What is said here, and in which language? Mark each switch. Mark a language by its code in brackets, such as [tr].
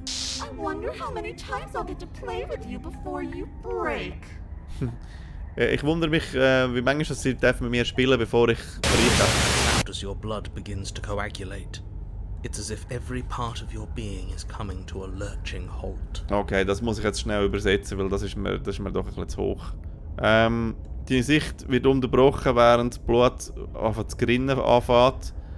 [en] I wonder how many times I'll get to play with you before you break. [de] Ich wundere mich, wie manchmal sie mit mir spielen, bevor ich breche. [en] Out as your blood begins to coagulate. It's as if every part of your being is coming to a lurching halt. [de] Okay, das muss ich jetzt schnell übersetzen, weil das ist mir doch ein bisschen zu hoch. Deine Sicht wird unterbrochen, während das Blut anfängt zu grinnen anfängt.